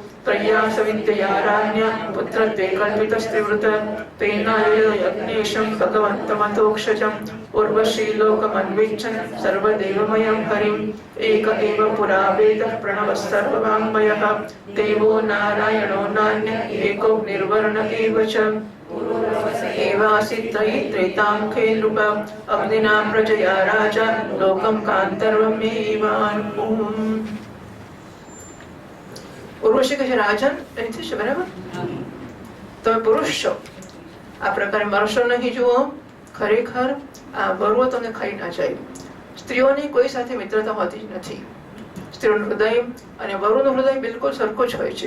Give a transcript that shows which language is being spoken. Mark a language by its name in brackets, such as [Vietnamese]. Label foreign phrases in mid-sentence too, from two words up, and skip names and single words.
[Sanskrit] प्रयासविद्यया पुत्रत्वे कल्पितस्त्रिवृत तेनायज्ञेशं भगवन्तमतोक्षजम् उर्वशी लोकमन्विच्छन् सर्वदेवमयं हरिम् एक एव पुरा वेदः प्रणवः सर्ववाङ्मयः देवो नारायणो नान्यः एको निर्वर्ण एव च एवासीत् त्रेतामुखे नृप अग्निना प्रजया राजा लोकं कान्तर्वमेवान्. [Gujarati] ઉર્વશી કહે છે, રાજન અહીંથી છે બરાબર, તમે પુરુષ છો, આ પ્રકારે મરશો નહીં. જુઓ, ખરેખર આ વરુઓ તમને ખાઈ ના જાય. સ્ત્રીઓની કોઈ સાથે મિત્રતા હોતી જ નથી. સ્ત્રીઓનું હૃદય અને વરુનું હૃદય બિલકુલ સરખું જ હોય છે.